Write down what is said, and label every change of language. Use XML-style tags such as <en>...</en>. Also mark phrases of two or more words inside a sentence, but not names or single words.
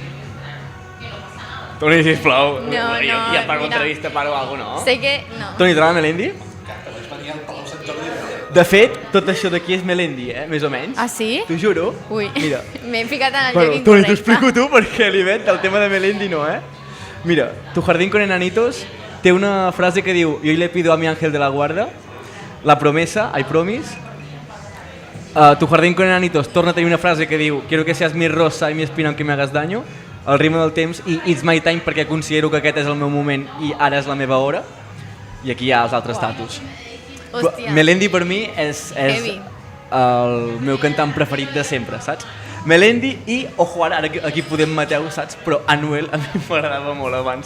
<ca>Toni, sisplau. No, ja no, paro mira. entrevista, paro alguna cosa, no? sé que no. Toni, t'agrada Melendi? De fet, tot això d'aquí és Melendi, més o menys. Ah, sí? T'ho juro. Ui, Mira. m'he ficat en el Bueno, lloc Toni, incorrecte. t'ho explico tu perquè l'Ivet, el tema de Melendi no, Mira, Tu jardín con enanitos té una frase que diu:</ca> <es>yo le pido a mi ángel de la guarda la promesa,</es> <en>I promise.</en> <ca>Tu jardín con enanitos torna a tenir una frase que diu:</ca> <es>quiero que seas mi rosa y mi espina aunque me hagas daño.</es> <ca>El ritme del temps i</ca> <en>It's my time</en> <ca>perquè considero que aquest és el meu moment i ara és la meva hora. I aquí hi ha els altres tatus. Hòstia. Melendi per mi és Heavy. el meu cantant preferit de sempre, saps? Melendi i, ojo, ara aquí podem Mateu, saps? Però Anuel a mi m'agradava molt abans.</ca>